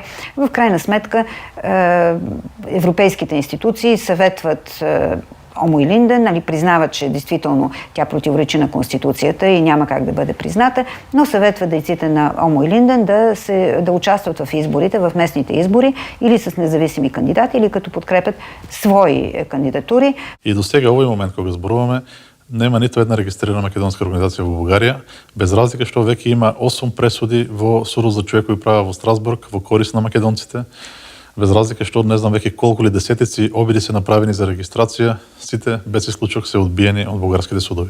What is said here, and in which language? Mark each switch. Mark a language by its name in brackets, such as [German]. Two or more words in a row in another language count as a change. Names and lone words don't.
[Bulgarian] В крайна сметка, европейските институции съветват Омо и Линден, признават, че действително тя противоречи на Конституцията и няма как да бъде призната, но съветват дейците на Омо и Линден да участват в изборите, в местните избори или с независими кандидати, или като подкрепят свои кандидатури. [Macedonian] И до сега овој момент кога зборуваме, нема ниту една регистрирана македонска организација во Бугарија, без разлика што веќе има 8 пресуди во Судот за човекови права во Страсбург во корист на македонците. Без разлика што не знам веќе колку ли десетици обиди се направени за регистрација, сите без исклучок се одбиени од бугарските судови.